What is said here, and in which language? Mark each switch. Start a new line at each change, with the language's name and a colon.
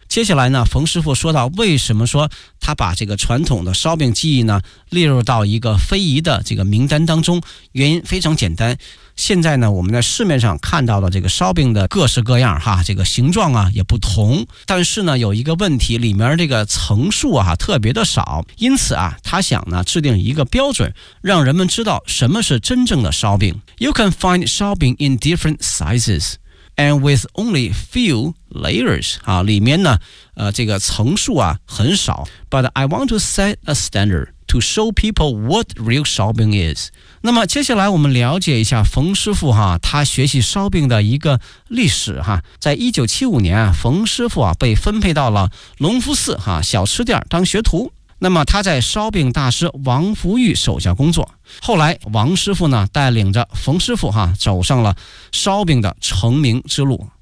Chinese: 接下来呢，冯师傅说到为什么说他把这个传统的烧饼技艺呢列入到一个非遗的这个名单当中，原因非常简单。现在呢我们在市面上看到了这个烧饼的各式各样哈，这个形状啊也不同，但是呢有一个问题，里面这个层数啊特别的少，因此啊他想呢制定一个标准让人们知道什么是真正的烧饼。
English: You can find 烧饼 in different sizes and with only few layers
Chinese: 啊，里面呢这个层数啊很少，
English: But I want to set a standard to show people what real 烧饼 is。
Chinese: 那么接下来我们了解一下冯师傅哈，他学习烧饼的一个历史哈。在1975年冯师傅啊被分配到了隆福寺哈小吃店当学徒，那么他在烧饼大师王福玉手下工作，后来王师傅呢带领着冯师傅哈走上了烧饼的成名之路。